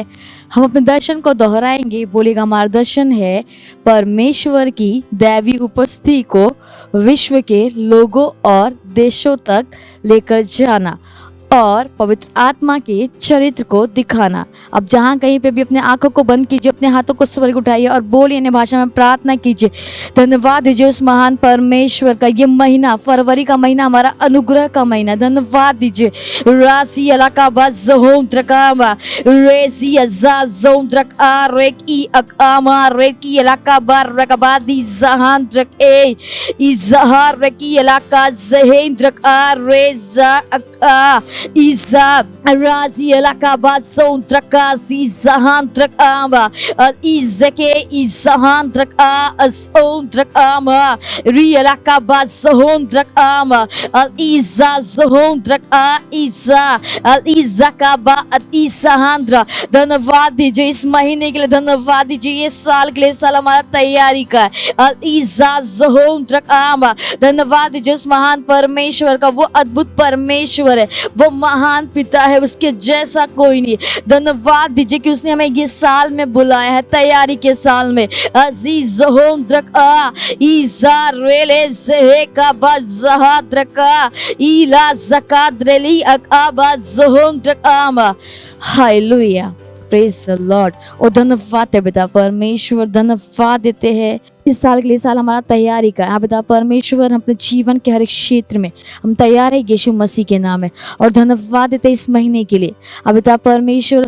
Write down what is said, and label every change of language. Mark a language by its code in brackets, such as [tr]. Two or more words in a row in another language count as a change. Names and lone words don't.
[hi] हम अपने दर्शन को दोहराएंगे। बोलेगा, हमारा दर्शन है परमेश्वर की दैवी उपस्थिति को विश्व के लोगों और देशों तक लेकर जाना और पवित्र आत्मा के चरित्र को दिखाना। अब जहाँ कहीं पे भी अपने आंखों को बंद कीजिए, अपने हाथों को स्वर्ग उठाइए और बोलिए, अन्य भाषा में प्रार्थना कीजिए। धन्यवाद दीजिए उस महान परमेश्वर का। ये महीना, फरवरी का महीना, हमारा अनुग्रह का महीना। धन्यवाद दीजिए। रासी अलाका बज़होम त्रकामा रेसी अज़ाज़ोम त्रक आ रेक ई अकामा रेकी अलाका बार रकबादी जहान त्रक ए इज़हार रेकी अलाका ज़हेन त्रक आ रेज़ा अका इज़ा राजी अलाका बाज़ोम त्रकासी जहान त्रक आमा इज़के इज़हान त्रक आ अज़ोम त्रक आमा री अलाका बाज़होम त्रक आमा इज़ा ज़होम त्रक आ इज़ा इज़ा का बा इज़हांद्रा। धन्यवाद दीजिए इस महीने के लिए। धन्यवाद दीजिए ये साल के लिए। साल हमारा तैयारी का है। इज़ा ज़होम त्रक आमा। धन्यवाद दीजिए उस महान परमेश्वर का। वो अद्भुत परमेश्वर है, वो महान पिता है, उसके जैसा कोई नहीं। धन्यवाद दीजिए कि उसने हमें ये साल में बुलाया है, तैयारी के साल में। अजीज ज़होम त्रक आ इज़ा रेले ज़हे का बज़हा त्रका इला ज़काद्रेली अकाबा ज़होम त्रक आमा। हालेलुया, [en] praise the Lord. [hi] और धन्यवाद है पिता परमेश्वर। धन्यवाद देते हैं इस साल के लिए। साल हमारा तैयारी का है पिता परमेश्वर। हम अपने जीवन के हर एक क्षेत्र में हम तैयार है यीशु मसीह के नाम है। और धन्यवाद देते हैं इस महीने के लिए पिता परमेश्वर।